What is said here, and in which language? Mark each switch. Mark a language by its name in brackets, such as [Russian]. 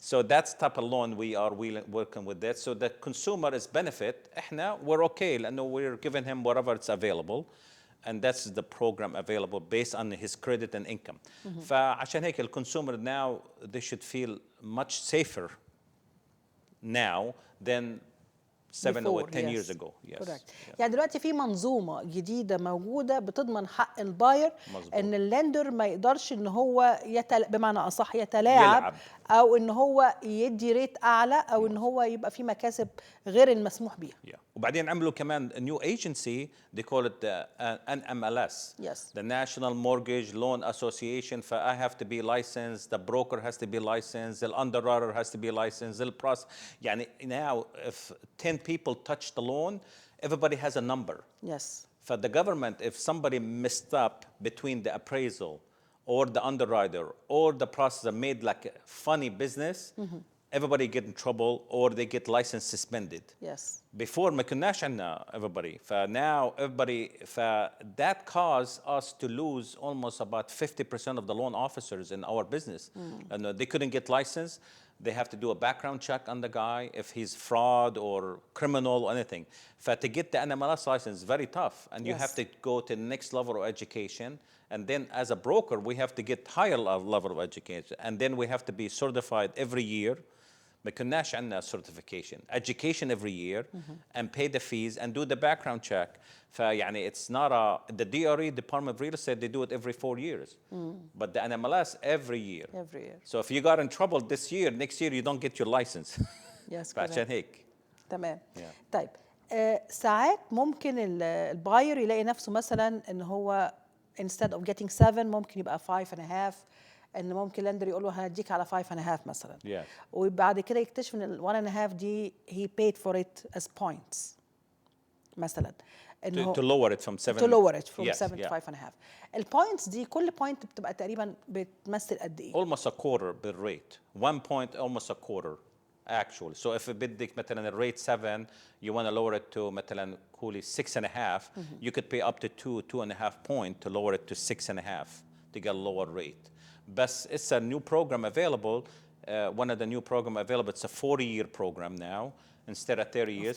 [English] So that's type of loan we are working with that. So the consumer is benefit. We're okay. [Arabic] لأنه [English] we're giving him whatever it's available. And that's the program available based on his credit and income. [Arabic] فعشان هيك [English] the consumer now, they should feel much safer now than 7 or 10 years ago. Yes. Correct. [Arabic] يعني دلوقتي في منظومة جديدة موجودة بتضمن حق الباير ان اللندر ما يقدرش ان هو بمعنى اصح يتلاعب او ان هو يدي ريت اعلى او ان هو يبقى في مكاسب غير المسموح بيها. وبعدين عملوا كمان [English] a new agency, they call it the NMLS. Yes. The National Mortgage Loan Association. I have to be licensed, the broker has to be licensed, the underwriter has to be licensed, the process. [Arabic] يعني [English] now if 10 people touch the loan, everybody has a number. Yes. For the government, if somebody messed up between the appraisal or the underwriter or the processor made like a funny business, everybody get in trouble or they get license suspended. Yes. Before [Arabic] ما كناش عندنا [English] everybody. Now everybody, that caused us to lose almost about 50% of the loan officers in our business. And they couldn't get licensed. They have to do a background check on the guy if he's fraud or criminal or anything. To get the NMLS license is very tough, and you have to go to the next level of education. And then as a broker, we have to get higher level of education, and then we have to be certified every year. [Arabic] ما كناش عندنا [English] certification, education every year, and pay the fees and do the background check. [Arabic] فيعني [English] it's not the DRE, Department of Real Estate, they do it every 4 years. But the NMLS every year. Every year. So if you got in trouble this year, next year you don't get your license. Yes. [Arabic] فعشان هيك. تمام. طيب ساعات ممكن الباير يلاقي نفسه مثلا ان هو [English] instead of getting 7 [Arabic] ممكن يبقى 5.5. ان ممكن لندر يقول له هنديك على 5.5 مثلا. وبعد كده يكتشف ان ال 1.5 دي [English] he paid for it as points [Arabic] مثلا. [English] To lower it from 7. To lower it from 7 to 5.5. [Arabic] البوينتس دي كل بوينت بتبقى تقريبا بتمثل قد ايه؟ [English] Almost a quarter [Arabic] بالريت. [English] 1 point almost a quarter actually. So if [Arabic] بدك مثلا [English] الريت 7, you want to lower it to [Arabic] مثلا قولي [English] 6.5, you could pay up to 2.5 point to lower it to 6.5 to get a lower rate. But it's a new program available. One of the new program available, it's a 40-year program now instead of 30 years.